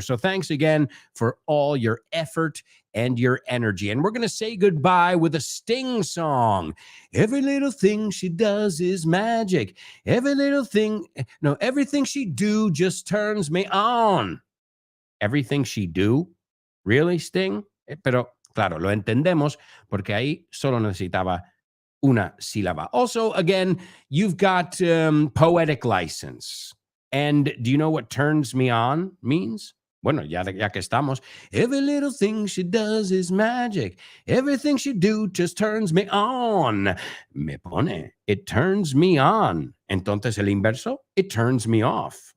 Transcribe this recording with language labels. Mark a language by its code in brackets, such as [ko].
[en] So thanks again for all your effort and your energy. And we're going to say goodbye with a Sting song. Every little thing she does is magic. Everything she do just turns me on. Everything she do? Really, Sting? [es] Pero, claro, lo entendemos porque ahí solo necesitaba una sílaba. [en] Also, again, you've got poetic license. And do you know what turns me on means? [es] Bueno, ya que estamos. [en] Every little thing she does is magic. Everything she do just turns me on. [es] Me pone. [en] It turns me on. [es] Entonces el inverso, [en] it turns me off.